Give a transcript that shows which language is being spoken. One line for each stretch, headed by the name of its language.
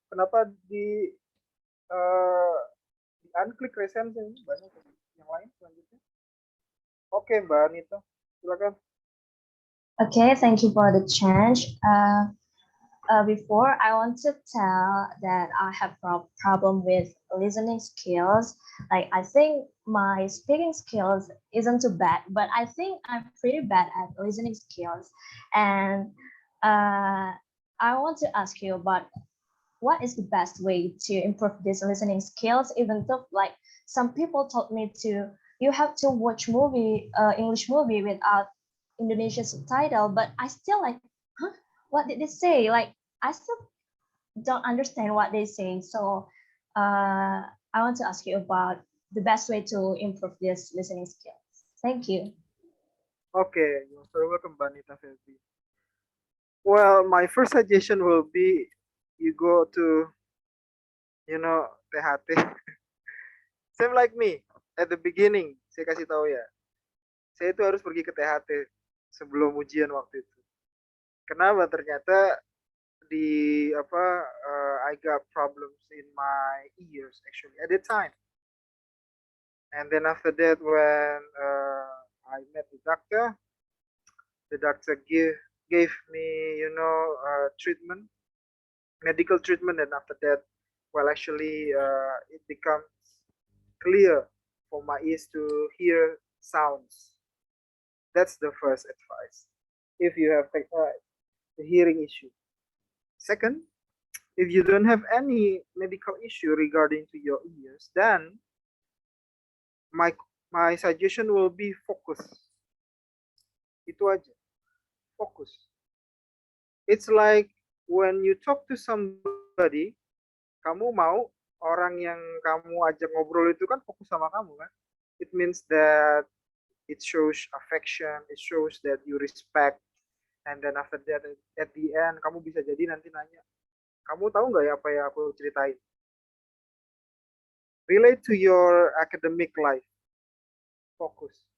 Indonesian: Kenapa di unclick resensi ini banyak yang lain selanjutnya? Oke, Mbak Anita, silakan.
English: Okay, thank you for the chance. Before, I want to tell that I have a problem with listening skills. Like, I think my speaking skills isn't too bad, but I think I'm pretty bad at listening skills. And I want to ask you about what is the best way to improve these listening skills, even though like some people told me you have to watch English movie without Indonesian subtitle, but I still like, what did they say? Like, I still don't understand what they say. So I want to ask you about the best way to improve this listening skills. Thank you. Okay, you're very welcome, Banita Felby. Well, my first suggestion will be you go to, THT. Same like me, at the beginning,
Indonesian: saya kasih tahu ya. Saya itu harus pergi ke THT sebelum ujian waktu itu. Kenapa?
English: Ternyata I got problems in my ears actually at the time. And then after that, when I met the doctor gave me, treatment, medical treatment, and after that, well, actually, it becomes clear for my ears to hear sounds. That's the first advice. If you have the hearing issue. Second, if you don't have any medical issue regarding to your ears, then my suggestion will be focus.
Indonesian: Itu aja. Focus.
English: It's like when you talk to somebody,
Indonesian: kamu mau orang yang kamu ajak ngobrol itu kan fokus sama kamu kan.
English: It means that it shows affection, it shows that you respect. And then after that, at the end,
Indonesian: kamu bisa jadi nanti nanya, kamu tahu nggak ya apa yang aku ceritain?
English: Relate to your academic life. Focus.